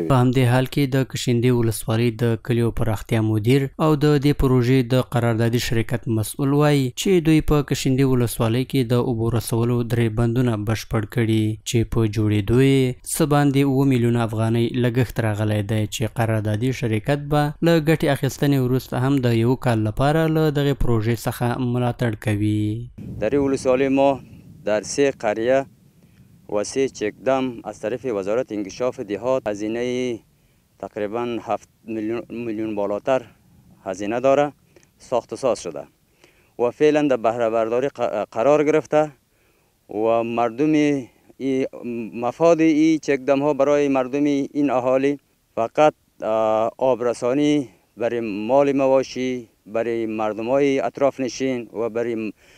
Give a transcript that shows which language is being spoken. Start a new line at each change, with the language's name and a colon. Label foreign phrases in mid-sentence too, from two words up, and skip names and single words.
Pashto: په همدې حال کې د کشندې ولسوالۍ د کلیو پراختیا مدیر او د دې پروژې د قراردادي شرکت مسؤل وایي چې دوی په کشندې ولسوالۍ کې د اوبو رسولو 3 بندونه بشپړ کړي چې په جوړېدو یې څه باندې 7 میلیون افغانۍ لګښت راغلی دی چې قراردادي شرکت به له ګټې اخیستنې وروسته هم د 1 کال لپاره له دغې پروژې څخه ملاتړ کوي.
Persian: در ولسوالی ما در 3 قریه و 3 چکدم از طرف وزارت انکشاف دهات هزینه تقریبا 7 میلیون بالاتر هزینه داره ساخت و ساز شده و فعلا در بهره برداری قرار گرفته و مردم مفاد این چکدم ها برای مردم این اهالی فقط آبرسانی برای مال مواشی، برای مردم های اطراف نشین و برای